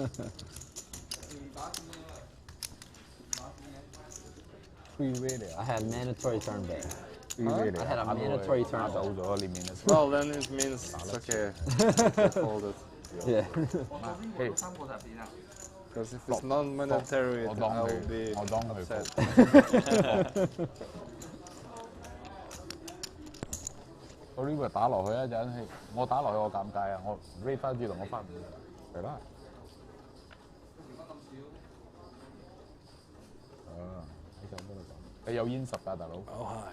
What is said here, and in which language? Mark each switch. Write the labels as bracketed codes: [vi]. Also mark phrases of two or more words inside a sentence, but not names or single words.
[en] I had mandatory turn back. Huh? I had a mandatory turn back. Well, then it means it's okay. Hold it. Yeah. Hey. Because if it's non-mandatory, I will be upset. [yue] 我呢個打落去一陣，我打落去我尷尬啊！我 read 翻轉頭我翻唔到，係啦。喺上邊度講，你有煙十㗎，大佬。 [en] Oh hi.